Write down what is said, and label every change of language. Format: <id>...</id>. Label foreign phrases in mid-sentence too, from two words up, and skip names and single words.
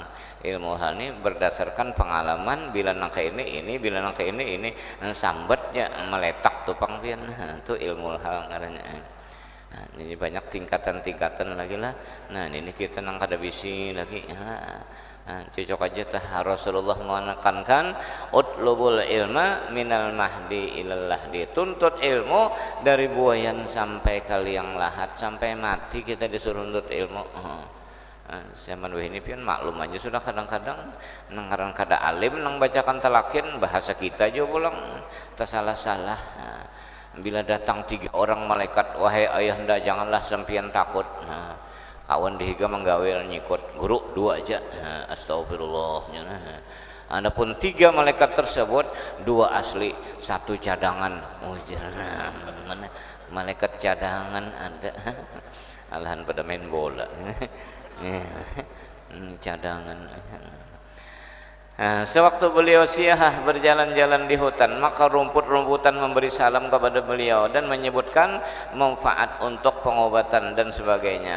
<bjn>Ilmu hal ini berdasarkan pengalaman bila nangka ini, bila nangka ini sambatnya meletak tuh pangpian. Itu ilmu hal ngarannya. Nah, ini banyak tingkatan-tingkatan lagi lah. Nah, ini kita nang kada bisi lagi. Cocok aja tah Rasulullah menekankan</bjn> <ar>utlubul ilma minal mahdi ilal lahdi,</ar> <id>tuntut ilmu dari buayan sampai ke liang lahat, sampai mati kita disuruh nuntut ilmu.</id> <bjn>Zaman ini pian maklum aja sudah kadang-kadang nang kada alim nang bacakan talakin bahasa kita aja pulang tersalah-salah.</bjn> <id>Bila datang 3 orang malaikat, wahai ayahanda janganlah sampian takut.</id> <bjn>Kawan dihiga menggawil nyikut guru 2 aja. Astagfirullah.</bjn> <id>Adapun 3 malaikat tersebut 2 asli, 1 cadangan.</id> <bjn>Mana malaikat cadangan ada. Alahan pada main bola. Cadangan.</bjn> <id>Sewaktu beliau siahah berjalan-jalan di hutan, maka rumput-rumputan memberi salam kepada beliau dan menyebutkan manfaat untuk pengobatan dan sebagainya.</id>